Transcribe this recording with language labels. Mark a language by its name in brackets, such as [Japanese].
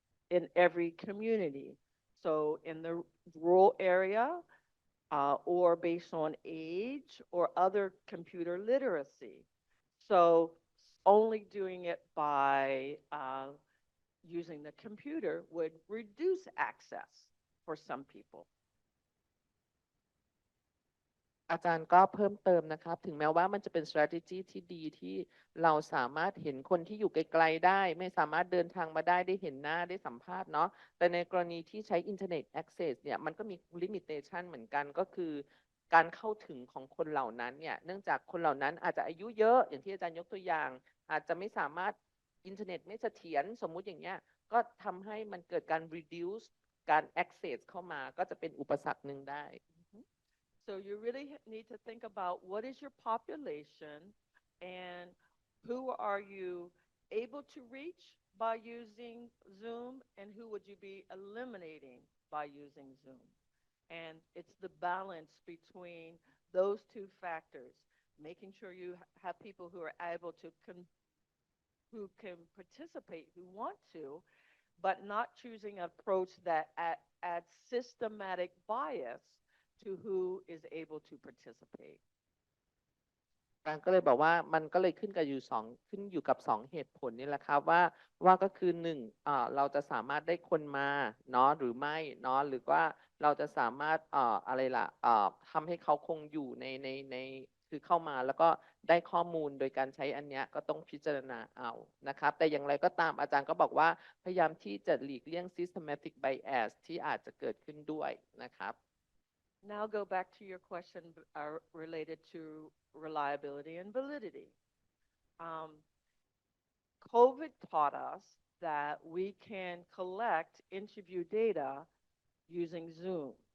[English] in every community. So in the rural area, or based on age or other computer literacy. So only doing it by using the computer would reduce access for some people. [Thai] อาจารย์ก็เพิ่มเติมนะครับถึงแม้ว่ามันจะเป็น strategy ที่ดีที่เราสามารถเห็นคนที่อยู่ไกลๆได้ไม่สามารถเดินทางมาได้ได้เห็นหน้าได้สัมภาษณ์เนาะแต่ในกรณีที่ใช้ internet access เนี่ยมันก็มี limitation เหมือนกันก็คือการเข้าถึงของคนเหล่านั้นเนี่ยเนื่องจากคนเหล่านั้นอาจจะอายุเยอะอย่างที่อาจารย์ยกตัวอย่างอาจจะไม่สามารถอินเทอร์เน็ตไม่เสถียรสมมุติอย่างเงี้ยก็ทำให้มันเกิดการ reduce การ access เข้ามาก็จะเป็นอุปสรรคหนึ่งได้ [English] So you really need to think about what is your population and who are you able to reach by using Zoom and who would you be eliminating by using Zoom? And it's the balance between those two factors, making sure you have people who are able to who can participate, who want to, but not choosing an approach that adds systematic bias to who is able to participate. [Thai] การก็เลยบอกว่ามันก็เลยขึ้นกับขึ้นอยู่กับสองเหตุผลนี่แหละครับว่าก็คือหนึ่งเราจะสามารถได้คนมาเนาะหรือไม่เนาะหรือว่าเราจะสามารถอะไรล่ะทำให้เขาคงอยู่ในคือเข้ามาแล้วก็ได้ข้อมูลโดยการใช้อันเนี้ยก็ต้องพิจารณาเอานะครับแต่อย่างไรก็ตามอาจารย์ก็บอกว่าพยายามที่จะหลีกเลี่ยง systematic bias ที่อาจจะเกิดขึ้นด้วยนะครับ [English] Now go back to your question related to reliability and validity. COVID taught us that we can collect interview data using Zoom.